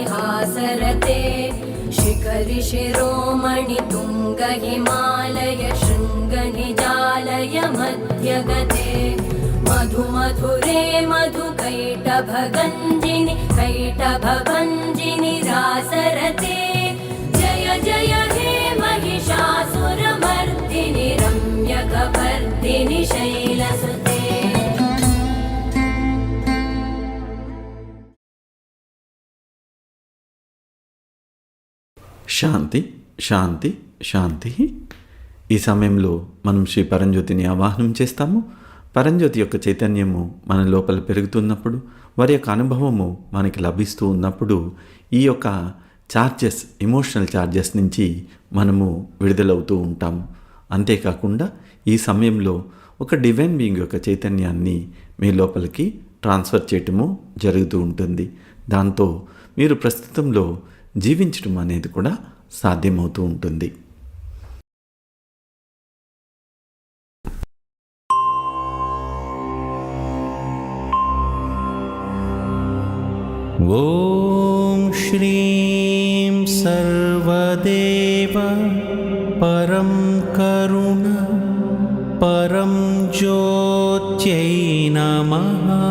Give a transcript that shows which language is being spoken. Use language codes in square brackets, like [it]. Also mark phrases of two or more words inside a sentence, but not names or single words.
[sa] हासरते शिखरि शिरोमणि तुङ्ग हिमालय शृङ्गनिजालय मध्यगते मधुमधुरे मधुकैटभगञ्जिनि कैटभभञ्जिनि रासरते जय जय हे महिषासुरमर्दिनि रम्यकपर्दिनि शैलसुते శాంతి శాంతి శాంతి. [te] ఈ సమయంలో మనం శ్రీ పరంజ్యోతిని ఆవాహనం చేస్తాము. పరంజ్యోతి యొక్క చైతన్యము మన లోపల పెరుగుతున్నప్పుడు, వారి యొక్క అనుభవము మనకి లభిస్తూ ఉన్నప్పుడు ఈ యొక్క ఛార్జెస్, [en] emotional charges [te] నుంచి మనము విడుదలవుతూ ఉంటాము. అంతేకాకుండా ఈ సమయంలో ఒక [en] divine being [te] యొక్క చైతన్యాన్ని మీ లోపలికి ట్రాన్స్ఫర్ చేయటము జరుగుతూ ఉంటుంది. దాంతో మీరు ప్రస్తుతంలో జీవించడం అనేది కూడా సాధ్యమవుతూ ఉంటుంది. [sa] ॐ श्रीं सर्वदेव परं करुण परं ज्योत्यै नमः.